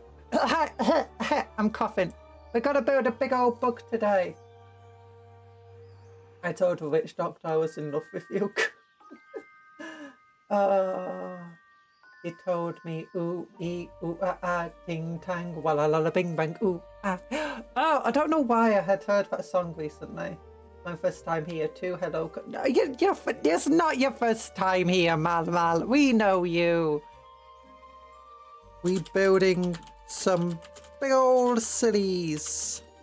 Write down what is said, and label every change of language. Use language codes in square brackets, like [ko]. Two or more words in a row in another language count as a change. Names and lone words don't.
[en] I'm coughing. We've got to build a big old bug today. I told the witch doctor I was in love with you. He told me ooh, ee, ooh, ding, tang, walla, la, bing, bang, ooh, ah. Oh, I don't know why I had heard that song recently. My first time here too. Hello. No, it's not your first time here, Mal. We know you. We building some big old cities.